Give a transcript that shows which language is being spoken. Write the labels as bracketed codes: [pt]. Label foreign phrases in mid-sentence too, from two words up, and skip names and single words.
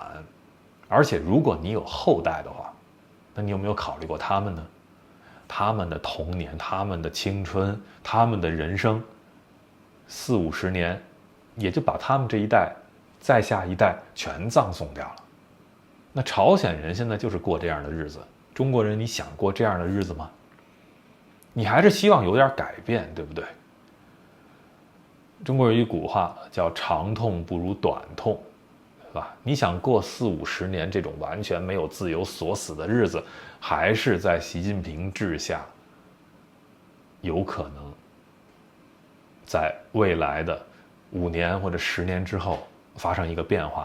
[zh] 而且如果你有後代的話，那你有沒有考慮過他們呢？他們的童年，他們的青春，他們的人生，40、50年，也就把他们这一代再下一代全葬送掉了。那朝鮮人现在就是過這樣的日子，中國人你想過這樣的日子嗎？你還是希望有點改變，對不對？中國有一古話叫長痛不如短痛，是吧？你想過40、50年這種完全沒有自由鎖死的日子，還是在習近平治下有可能在未來的5年或者10年之後發生一個變化呢？